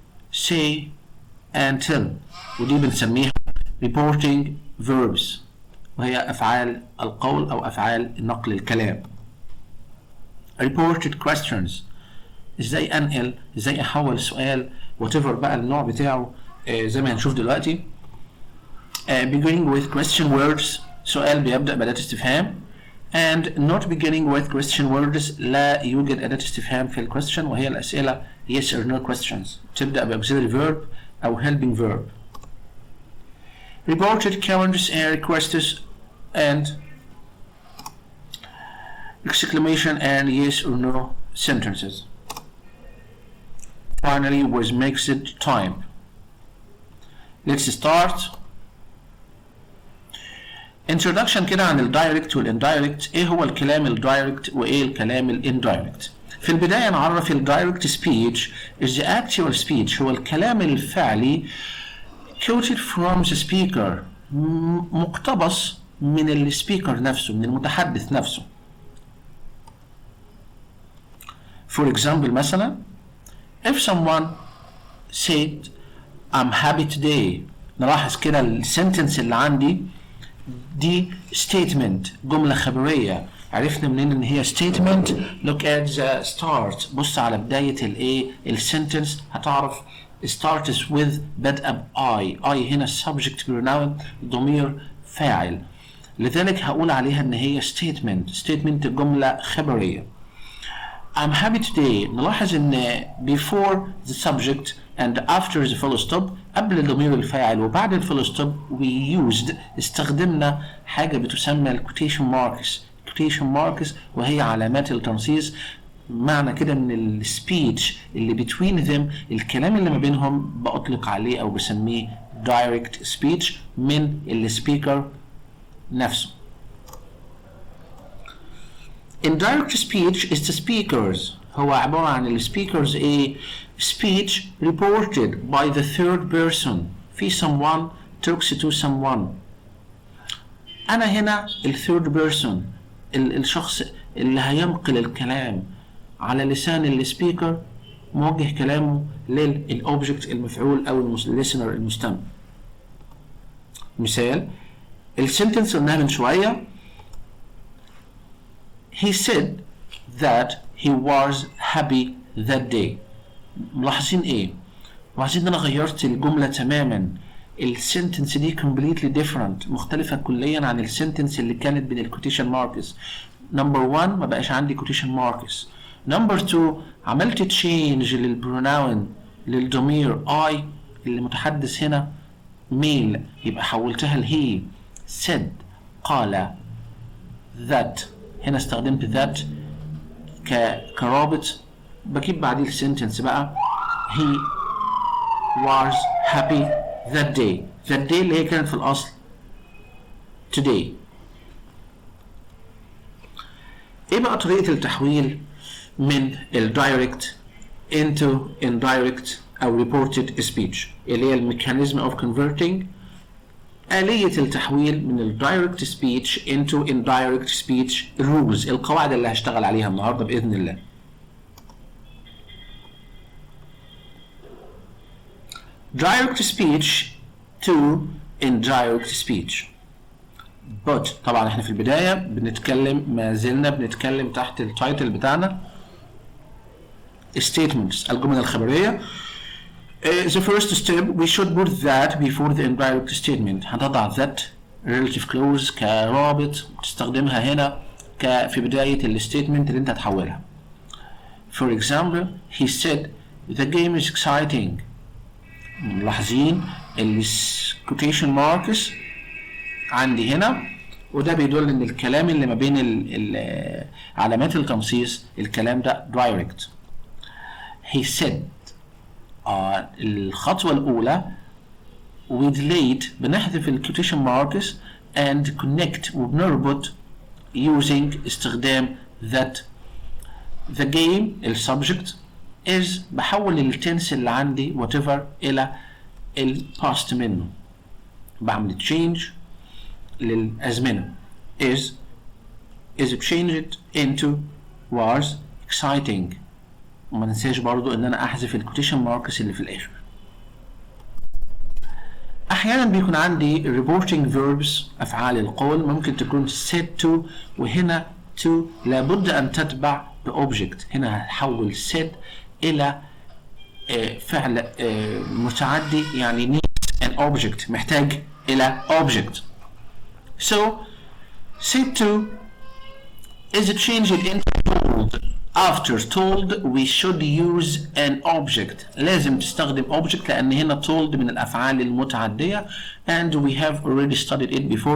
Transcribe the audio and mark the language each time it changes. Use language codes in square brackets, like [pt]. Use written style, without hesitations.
[en] say and tell، [ar] ودي بنسميها reporting verbs، وهي أفعال القول أو أفعال نقل الكلام. [en] reported questions، [ar] إزاي أنقل، إزاي أحول السؤال whatever بقى النوع بتاعه، زي ما هنشوف دلوقتي. [en] beginning with question words، [ar] سؤال بيبدأ بأداة استفهام. [en] and not beginning with question words، [ar] لا يوجد أداة استفهام في الquestion، وهي الأسئلة [en] yes or no questions، [ar] تبدأ بauxiliary verb أو helping verb. [en] reported comments and requests and exclamation and yes or no sentences. finally with mixed time. let's start. [ar] introduction كده عن الدايركت والاندايركت. ايه هو الكلام الدايركت وايه الكلام الاندايركت؟ في البداية نعرف الدايركت [en] speech is the actual speech، [ar] هو الكلام الفعلي [en] quoted from the speaker، [ar] مقتبس من السبيكر نفسه، من المتحدث نفسه. [en] for example مثلا if someone said I'm happy today، [ar] نلاحظ كده السنتنس اللي عندي دي statement، جملة خبرية. عرفنا منين ان هي statement؟ [en] look at the start، [ar] بص على بداية الايه السنتنس، هتعرف starts with بدأ ب I هنا subject pronoun ضمير فاعل، لذلك هقول عليها ان هي statement جملة خبرية. [en] I'm happy today، [ar] نلاحظ ان [en] before the subject and after the full stop، [ar] قبل ضمير الفاعل وبعد الفول ستوب we used، استخدمنا حاجة بتسمى [en] quotation marks، [ar] وهي علامات التنصيص. معنى كده ان السبيتش اللي between them، الكلام اللي ما بينهم، بأطلق عليه او بسميه [en] direct speech [ar] من السبيكر نفسه. [en] indirect speech is the speakers، [ar] هو عبارة عن السبيكرز ايه؟ [en] speech reported by the third person، في someone talks to someone. [ar] أنا هنا third person، الشخص اللي هينقل الكلام على لسان السبيكر، موجه كلامه للأوبجكت المفعول أو listener المستمع. مثال السنتنس قلناها من شوية، [en] he said that he was happy that day. [ar] ملاحظين ايه؟ ملاحظين ان انا غيرت الجملة تماما، السنتنس دي [en] completely different، [ar] مختلفة كليا عن السنتنس اللي كانت بين الكوتيشن ماركس. نمبر 1 ما بقاش عندي كوتيشن ماركس. نمبر 2 عملت تشينج للبروناون، للضمير I اللي متحدث هنا ميل، يبقى حولتها لهي. said قال، that هنا استخدمت that كرابط، بجيب بعديه السنتنس بقى [en] he was happy that day. [ar] that day اللي هي كانت في الأصل today. ايه بقى طريقة التحويل من الدايركت into indirect أو reported speech اللي هي الميكانيزم of converting، آلية التحويل من الدايركت speech [en] into indirect speech rules، [ar] القواعد اللي هشتغل عليها النهارده بإذن الله. [en] direct speech to indirect speech. [ar] but طبعا احنا في البداية ما زلنا بنتكلم تحت التايتل بتاعنا statements، الجمل الخبرية. [en] The first step we should put that before the indirect statement. [ar] هتضع that relative clause كرابط تستخدمها هنا في بداية الستيتمنت اللي انت هتحولها. [en] For example, he said the game is exciting. [ar] ملاحظين quotation marks عندي هنا، وده بيدل ان الكلام اللي ما بين علامات التنصيص الكلام ده direct. [en] He said [ar] الخطوة الأولى [en] with late بنحذف الquotation marks and connect وبنربط using استخدام that. [ar] the game السبجكت is بحول التنس اللي عندي whatever إلى الباست منه، بعمل change للأزمنة. [en] is changed into was exciting. [ar] وما ننساش برضو ان انا احذف الكوتيشن ماركس اللي في الاخر. احيانا بيكون عندي reporting verbs افعال القول ممكن تكون said to، وهنا to لابد ان تتبع بobject. هنا هحول said الى فعل متعدي يعني [en] needs an object، [ar] محتاج الى object. [en] so said to is changed into told. after told we should use an object. [ar] لازم تستخدم object لأن هنا told من الأفعال المتعدية [en] and we have already studied it before.